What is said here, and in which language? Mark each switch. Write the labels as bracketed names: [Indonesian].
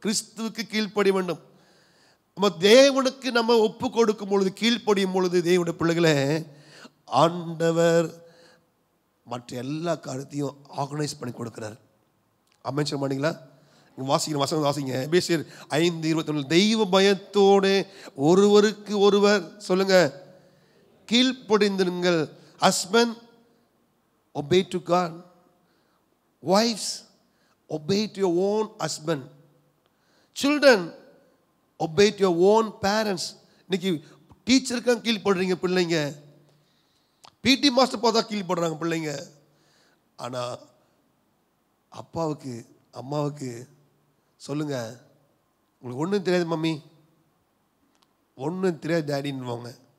[Tamil] கிறிஸ்துவுக்கு கீழ்ப்படிய வேண்டும். நம்ம தேவனுக்கு நம்ம ஒப்பு கொடுக்கும் பொழுது, கீழ்ப்படியும் பொழுது தேவனுடைய பிள்ளைகளே ஆண்டவர் மற்ற எல்லா காரியத்தையும் ஆர்கனைஸ் பண்ணி கொடுக்கிறார். அமைச்சர் மாட்டீங்களா? வாசிக்கிற வசனம் வாசிங்க. எபேசியர் 5:21 தெய்வ பயத்தோடு ஒருவருக்கு ஒருவர் சொல்லுங்க கீழ்ப்படிந்திருங்கள். [English] Husband obey to God. Wives obey to your own husband. Children obey to your own parents. [Tamil] இன்னைக்கு டீச்சருக்கு கீழ்ப்படுறீங்க பிள்ளைங்க, பிடி மாஸ்டர் பார்த்தா கீழ்ப்படுறாங்க பிள்ளைங்க. ஆனால் அப்பாவுக்கு அம்மாவுக்கு சொல்லுங்க, உங்களுக்கு ஒன்றும் தெரியாது மம்மி, ஒன்றும் தெரியாது டேடின்னுவாங்க.